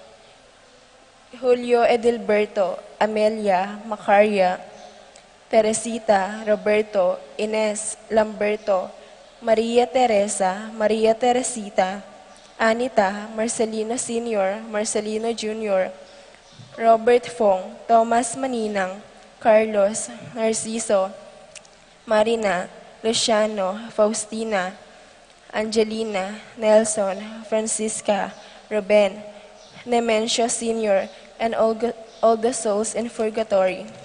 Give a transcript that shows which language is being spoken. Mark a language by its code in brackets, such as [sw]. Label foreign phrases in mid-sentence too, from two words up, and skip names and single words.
[en] Julio Edilberto, Amelia, Macaria, Teresita, Roberto, Ines, Lamberto, Maria Teresa, Maria Teresita, Anita, Marcelino Sr., Marcelino Jr., Robert Fong, Thomas Maninang, Carlos, Narciso, Marina, Luciano, Faustina, Angelina, Nelson, Francisca, Ruben, Nemencio Sr., and all the souls in purgatory.